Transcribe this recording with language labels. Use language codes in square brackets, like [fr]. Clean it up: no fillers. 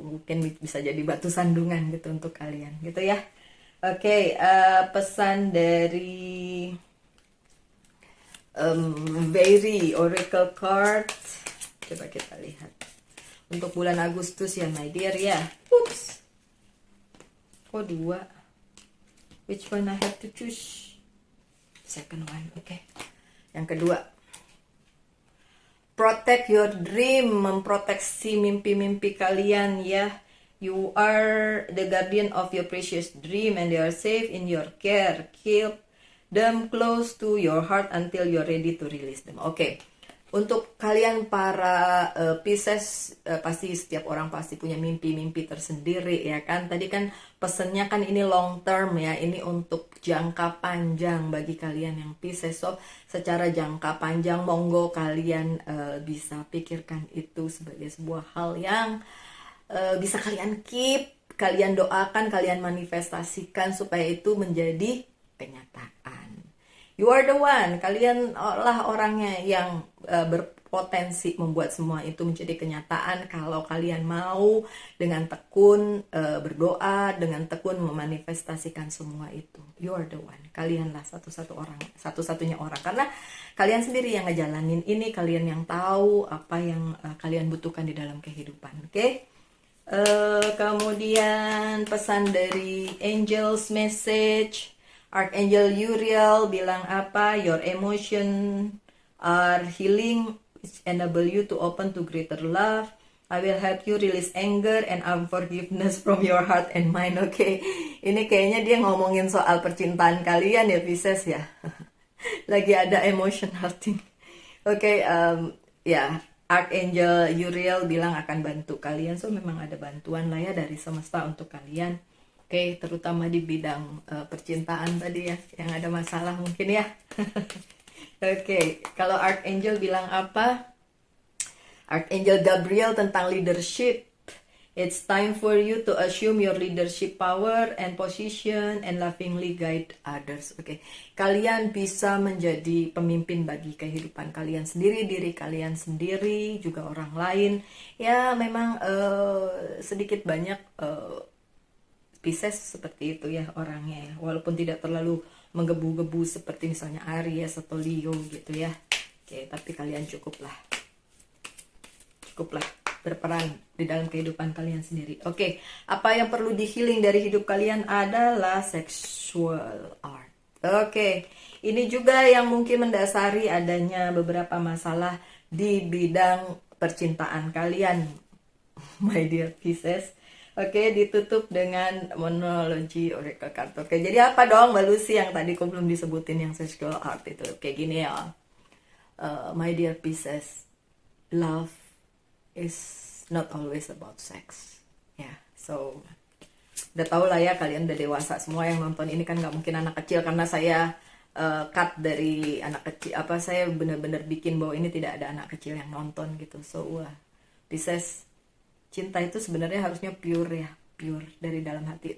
[id] Mungkin bisa jadi batu sandungan gitu untuk kalian gitu ya. Oke, pesan dari Very Oracle card. Coba kita lihat untuk bulan Agustus ya [en] my dear [id] ya. Oops. Kok 2? [en] Which one I have to choose? Second one, oke. [id] Yang kedua, [en] protect your dream, [id] memproteksi mimpi-mimpi kalian ya. [en] You are the guardian of your precious dream and they are safe in your care. Keep them close to your heart until you're ready to release them. Oke. [id] Untuk kalian para Pisces, pasti setiap orang pasti punya mimpi-mimpi tersendiri ya kan. Tadi kan pesennya kan ini [en] long term [id] ya, ini untuk jangka panjang bagi kalian yang Pisces. So secara jangka panjang monggo kalian bisa pikirkan itu sebagai sebuah hal yang bisa kalian keep, kalian doakan, kalian manifestasikan supaya itu menjadi kenyataan. [en] You are the one, [id] kalian lah orangnya yang berpotensi membuat semua itu menjadi kenyataan kalau kalian mau dengan tekun berdoa, dengan tekun memanifestasikan semua itu. [en] You are the one, [id] kalianlah satu-satunya orang, karena kalian sendiri yang ngejalanin ini, kalian yang tahu apa yang kalian butuhkan di dalam kehidupan. Oke? Kemudian pesan dari Angel's Message. Archangel Uriel bilang apa? [en] Your emotion are healing, which enable you to open to greater love. I will help you release anger and unforgiveness from your heart and mind. [id] Oke, ini kayaknya dia ngomongin soal percintaan kalian ya Pisces ya. Lagi ada [en] emotional thing. [id] Oke, ya Archangel Uriel bilang akan bantu kalian. So memang ada bantuan lah ya dari semesta untuk kalian. Oke, terutama di bidang percintaan tadi ya, yang ada masalah mungkin ya. Oke, kalau Archangel bilang apa? Archangel Gabriel tentang leadership. [en] It's time for you to assume your leadership power and position and lovingly guide others. [id] Oke, kalian bisa menjadi pemimpin bagi kehidupan kalian sendiri, diri kalian sendiri, juga orang lain. Ya, memang sedikit banyak Pisces seperti itu ya orangnya ya. Walaupun tidak terlalu menggebu-gebu seperti misalnya Aries atau Leo gitu ya. Oke, tapi kalian cukuplah berperan di dalam kehidupan kalian sendiri. Oke, apa yang perlu di healing dari hidup kalian adalah sexual art. Oke, ini juga yang mungkin mendasari adanya beberapa masalah di bidang percintaan kalian, [en] my dear [id] Pisces. Oke, ditutup dengan monologi oracle card. Oke, jadi apa dong Mbak Lucy yang tadi aku belum disebutin yang sexual art itu? Kayak gini ya. [en] My dear Pisces, love is not always about sex. [id] Ya, so udah tau lah ya, kalian udah dewasa semua yang nonton ini kan, nggak mungkin anak kecil, karena saya cut dari anak kecil. Saya bener-bener bikin bahwa ini tidak ada anak kecil yang nonton gitu. So Pisces, cinta itu sebenarnya harusnya pure ya, pure dari dalam hati.